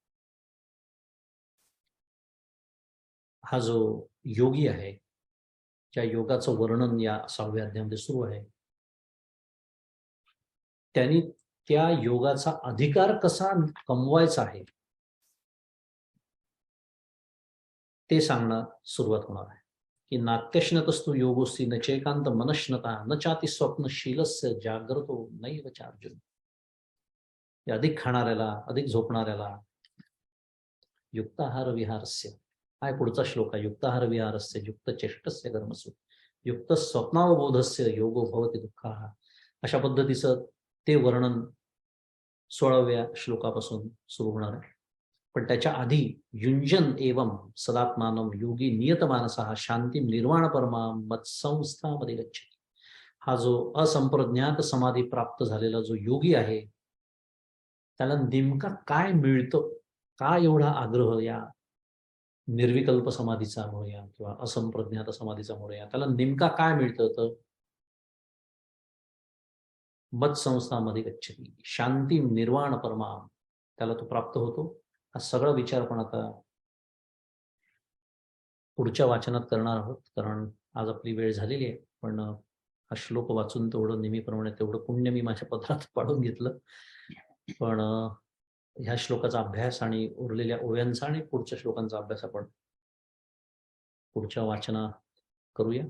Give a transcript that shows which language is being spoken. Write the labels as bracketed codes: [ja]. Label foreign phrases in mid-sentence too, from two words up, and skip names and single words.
[mr] हा जो योगी आहे, ज्या योगाचं वर्णन या 6व्या अध्यायामध्ये सुरू आहे, त्यांनी त्या योगाचा अधिकार कसा कमवायचा आहे ते सांगणं सुरुवात होणार आहे. [sa] की नाट्यश्नतस्तु योगोस्ति न चैकांत मनश्नता न चाति स्वप्नशीलस्य जाग्रतो नैव चार्जुन. [mr] अधिक खाणाऱ्याला, अधिक झोपणाऱ्याला [sa] युक्ताहार विहारस्य, [mr] हा पुढचा श्लोक आहे. [sa] युक्ताहार विहारस्य युक्त चेष्टस्य कर्मसु युक्त स्वप्नावबोधस्य योगो भवति दुःखाः. [mr] अशा पद्धतीचं ते वर्णन 16व्या श्लोकापासून सुरू होणार आहे. पण त्याच्या आधी [sa] युंजन एवं सदात्मानं योगी नियतमानसः शांती निर्वाण परमा मत्संस्थामध्ये गच्छति. [mr] हा जो असंप्रज्ञात समाधी प्राप्त झालेला जो योगी आहे त्याला नेमका काय मिळतं, का एवढा आग्रह या निर्विकल्प समाधीचा म्हणूया किंवा असंप्रज्ञात समाधीचा म्हणूया, त्याला नेमका काय मिळतं, तर [sa] मत्संस्थामध्ये गच्छति शांती निर्वाण परमा, [mr] त्याला तो प्राप्त होतो. हा सगळा विचार पण आता पुढच्या वाचनात करणार आहोत, कारण आज आपली वेळ झालेली आहे. पण हा श्लोक वाचून तेवढं नेहमीप्रमाणे तेवढं पुण्य मी माझ्या पत्रात पाडून घेतलं. पण ह्या श्लोकाचा अभ्यास आणि उरलेल्या ओव्यांचा आणि पुढच्या श्लोकांचा अभ्यास आपण पुढच्या वाचनात करूया.